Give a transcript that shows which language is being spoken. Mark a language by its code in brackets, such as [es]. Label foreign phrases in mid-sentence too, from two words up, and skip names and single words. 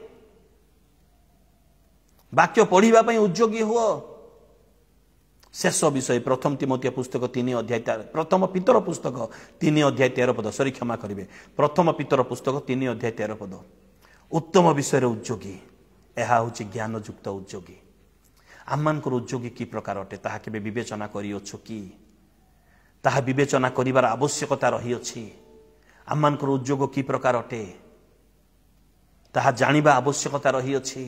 [or] ବାକ୍ୟ ପଢ଼ିବା ପାଇଁ ଉଦ୍ଯୋଗୀ ହୁଅ। ଶେଷ ବିଷୟ ପ୍ରଥମ ତୀମଥି ପୁସ୍ତକ 3 ପ୍ରଥମ ପିତର ପୁସ୍ତକ 3:13 ସରି କ୍ଷମା କରିବେ, ପ୍ରଥମ ପିତର ପୁସ୍ତକ 3:13 ଉତ୍ତମ ବିଷୟର ଉଦ୍ଯୋଗୀ। ଏହା ହେଉଛି ଜ୍ଞାନଯୁକ୍ତ ଉଦ୍ଯୋଗୀ। ଆମମାନଙ୍କର ଉଦ୍ଯୋଗୀ କି ପ୍ରକାର ଅଟେ ତାହା କେବେ ବିବେଚନା କରିଅଛୁ କି? ତାହା ବିବେଚନା କରିବାର ଆବଶ୍ୟକତା ରହିଅଛି। ଆମମାନଙ୍କର ଉଦ୍ଯୋଗ କି ପ୍ରକାର ଅଟେ ତାହା ଜାଣିବା ଆବଶ୍ୟକତା ରହିଅଛି।